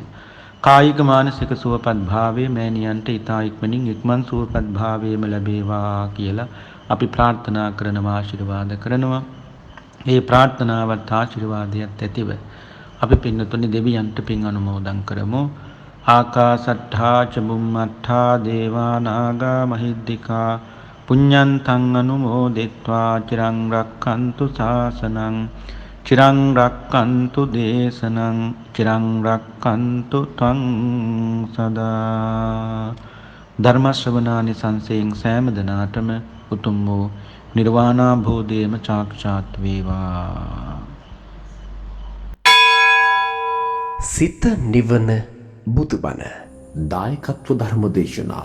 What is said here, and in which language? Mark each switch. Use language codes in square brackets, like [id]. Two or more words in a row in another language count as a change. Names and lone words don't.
[si] කායික මානසික සුවපත් භාවයේ මෑණියන්ට ඊතා ඉක්මනින් ඉක්මන් සුවපත් භාවයේම ලැබේවා කියලා අපි ප්‍රාර්ථනා කරනවා ආශිර්වාද කරනවා. මේ ප්‍රාර්ථනාවත් ආශිර්වාදයක් ඇතිව අපි පින්නතුනි දෙවියන්ට පින් අනුමෝදන් කරමු. [pi] ආකාසට්ඨා ච බුම්මට්ඨා දේවා නාග මහිද්దికා පුඤ්ඤන්තං අනුමෝදිත්වා චිරං රක්ඛන්තු ශාසනං චිරං රක්ඛන්තු දේශනං චිරං රක්ඛන්තු ත්වං සදා. [si] ධර්ම ශ්‍රවණානි සංසයෙන් සෑම දිනාටම උතුම් වූ නිර්වාණාභෝධයම සාක්ෂාත් වේවා. සිත නිවන බුදුබණ දායකත්ව ධර්ම දේශනා.